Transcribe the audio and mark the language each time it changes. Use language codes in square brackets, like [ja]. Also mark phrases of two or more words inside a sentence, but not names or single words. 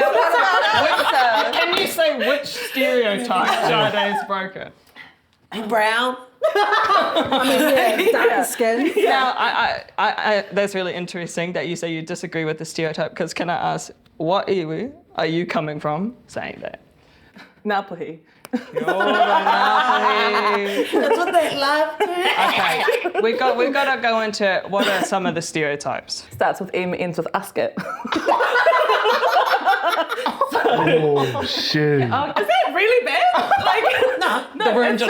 [en] Can you say which stereotype Sade's broken? Brown. Dark skin. Now, I that's really interesting that you say you disagree with the stereotype, because can I ask, what iwi are you coming from saying that? Ngāpuhi. [mi] Kia ora, Ngāpuhi. [en] That's what they love. Okay, we got to go into what are some of the stereotypes. Starts with M, ends with usket. Oh, shit. Is that really bad? No, The room it's